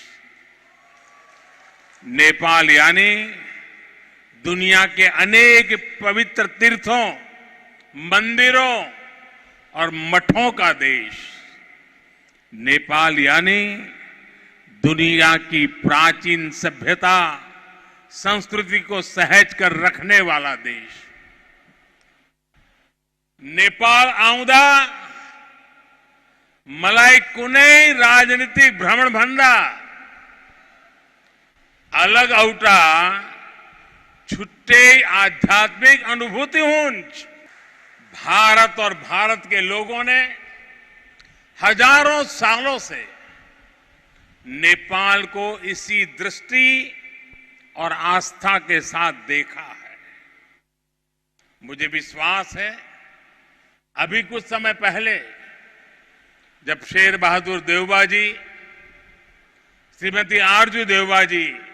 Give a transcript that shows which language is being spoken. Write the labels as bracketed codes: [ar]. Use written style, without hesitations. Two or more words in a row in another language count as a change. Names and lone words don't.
[hi] नेपाल यानी दुनिया के अनेक पवित्र तीर्थों, मंदिरों और मठों का देश। नेपाल यानी दुनिया की प्राचीन सभ्यता, संस्कृति को सहेज कर रखने वाला देश। [ne] नेपाल आउँदा मलाई कुनै राजनीतिक भ्रमण भन्दा अलग औटा छुट्टे आध्यात्मिक अनुभूति हुंच। [hi] भारत और भारत के लोगों ने हजारों सालों से नेपाल को इसी दृष्टि और आस्था के साथ देखा है। मुझे विश्वास है, अभी कुछ समय पहले जब शेर बहादुर देवबा जी, श्रीमती आरजू देवबा जी